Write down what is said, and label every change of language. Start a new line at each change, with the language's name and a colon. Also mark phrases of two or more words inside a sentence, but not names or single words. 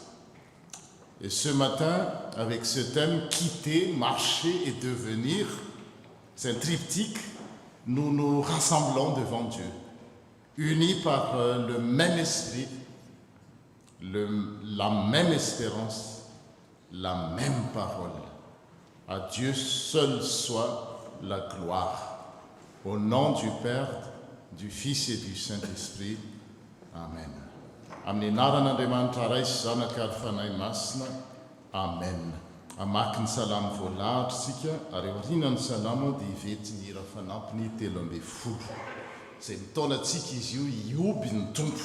French: Et ce matin, avec ce thème « Quitter, marcher et devenir », c'est un triptyque, nous nous rassemblons devant Dieu, unis par le même esprit, la même espérance, la même parole. À Dieu seul soit la gloire. Au nom du Père, du Fils et du Saint-Esprit. Amen.
Malagasy: Amin'ny anaran'Andriamanitra ray sy zanaka ary fanahy masina. Amen. Amaky ny salamo voalahatra sika ary aoriana ny salamo dia ivety ny hira fanampiny 13. Izay mitaonantsika izy io ioby ny tompo.